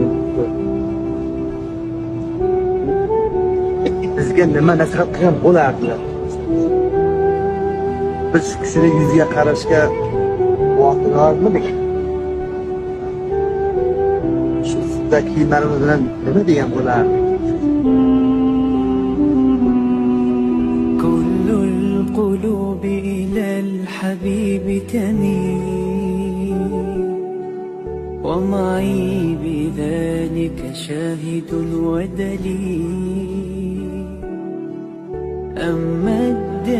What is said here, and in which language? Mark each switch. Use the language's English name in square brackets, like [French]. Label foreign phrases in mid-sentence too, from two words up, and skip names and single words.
[Uzbek] Bizga nima nasihat qilgan bo'lardilar? Biz shu kishini yuziga qarashga vaqtimiz shu sizda kiyimlarimiz bilan nima degan bo'lardi? [Arabic] كل القلوب إلى الحبيب تميل ومعي بذلك شاهد ودليل أما